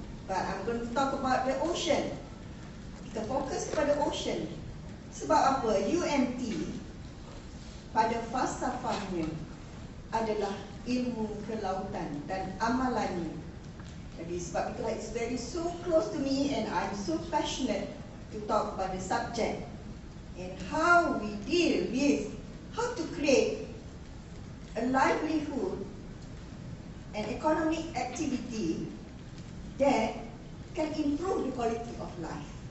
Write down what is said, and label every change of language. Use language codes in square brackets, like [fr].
[en] But I'm going to talk about the ocean. [ms] Kita fokus kepada ocean. Sebab apa? UMT pada falsafahnya adalah ilmu kelautan dan amalannya. Jadi sebab itulah [en] it's very so close to me and I'm so passionate to talk about the subject and how we deal with how to create a livelihood and economic activity that can improve the quality of life.